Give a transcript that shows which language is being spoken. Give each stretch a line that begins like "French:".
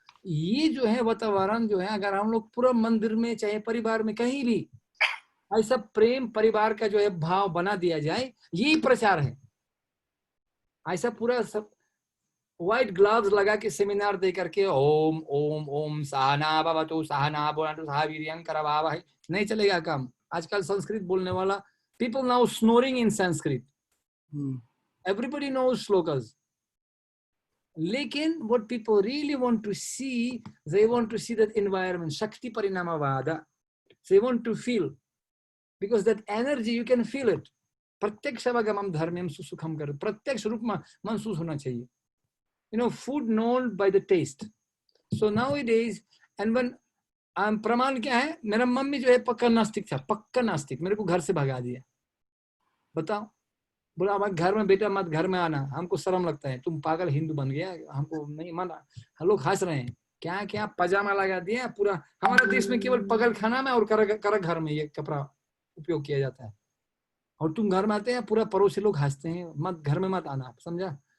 Hindi: ये जो है वातावरण जो है, अगर हम लोग पूरा मंदिर में चाहे परिवार में कहीं भी ऐसा प्रेम परिवार का जो है भाव बना दिया जाए, यही प्रचार है। ऐसा पूरा सब व्हाइट ग्लव्स लगा के सेमिनार दे करके ओम ओम ओम
Sanskrit: सहना भवतु सहना भुनक्तु सह वीर्यं करवावहै,
Hindi: नहीं चलेगा काम। आजकल संस्कृत बोलने वाला,
English: people now snoring in Sanskrit. Everybody knows shlokas. Lekin what people really want to see, they want to see that environment, Shakti Parinamavada. They want to feel, because that energy you can feel it.
Sanskrit: Pratyakshavagamam dharmyam susukham kar.
Hindi: प्रत्यक्ष रूप में महसूस होना चाहिए.
English: You know, food known by the taste. So nowadays, and when
Hindi: प्रमाण क्या है, मेरा मम्मी जो है पक्का नास्तिक था, पक्का नास्तिक, मेरे को घर से भगा दिया। बताओ, बोला हमारे घर में बेटा मत घर में आना, हमको शर्म लगता है, तुम पागल हिंदू बन गया, हमको नहीं माना। हम लोग हंस रहे हैं, क्या क्या पजामा लगा दिया पूरा। हमारे देश में केवल पगल खाना में और कर घर में ये कपड़ा उपयोग किया जाता है, और तुम घर में आते हैं पूरा पड़ोसी लोग हंसते हैं, मत घर में मत आना, समझा।